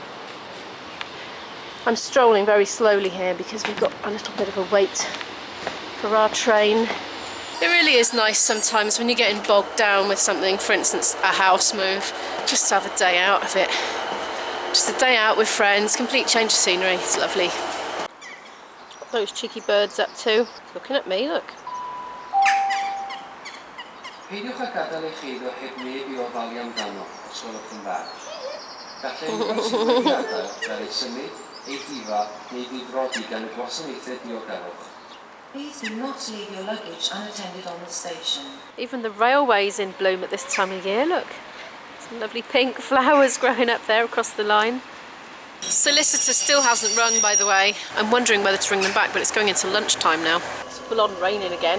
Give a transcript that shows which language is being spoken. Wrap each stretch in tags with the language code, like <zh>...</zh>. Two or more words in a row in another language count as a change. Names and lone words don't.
<en>I'm strolling very slowly here because we've got a little bit of a wait for our train. It really is nice sometimes when you're getting bogged down with something, for instance a house move, just to have a day out of it. Just a day out with friends, complete change of scenery, it's lovely. Got those cheeky birds up too, looking at me, look.</en> <cy>Peidiwch â gadael eich eiddo heb neb I ofalu amdano os gwelwch yn dda. Gallai unrhyw sydd wedi adael fel ei symud, ei difa neu ddifrodi gan y gwasanaethau diogelwch.</cy> <en>Please do not leave your luggage unattended on the station. Even the railway's in bloom at this time of year, look. Some lovely pink flowers growing up there across the line. Solicitor still hasn't rung, by the way. I'm wondering whether to ring them back, but it's going into lunchtime now. It's full on raining again.</en>